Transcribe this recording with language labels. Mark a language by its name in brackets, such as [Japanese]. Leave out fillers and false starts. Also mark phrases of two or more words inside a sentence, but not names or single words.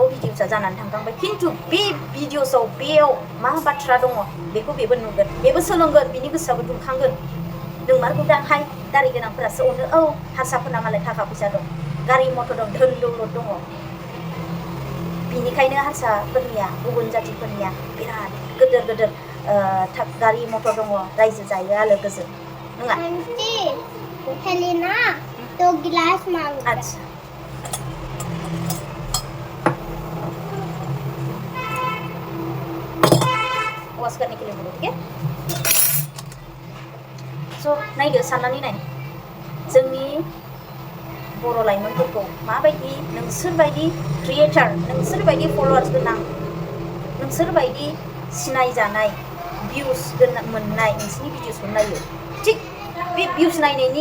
[Bodo] भिडिअसआ जानानै थांखांबाय खिन्थु बे भिडिअसआव बेयाव मा बाथ्रा दङ बेखौ बेबो नुगोन बेबो सोलोंगोन बिनि गोसोआबो दुंखांगोन नोंमारगौ दांहाय दारि गोनांफोरासो अनो औ हारसाफोरना मालाय थाखा फैसा दं गारि मटर दं धोन दौलत दङ बिनिखायनो हारसाफोरनिया गुबुन जातिफोरनिया बिराद गोदोर गोदोर गारि मटर दङ रायजो जायो आलो गोजोन नङा [Hindi] आच्छा वाश करने के लिए बोलो ठीक है [Bodo] स' नायदो साननानै नाय जोंनि बर' लाइमोनफोरखौ माबायदि नोंसोरबायदि क्रिएटार नोंसोरबायदि फलोवार्स गोनां नोंसोरबायदि सिनायजानाय भिउस मोननाय नोंसोरनि भिडिअसखौ नायो थिग बे भिउस नायनायनि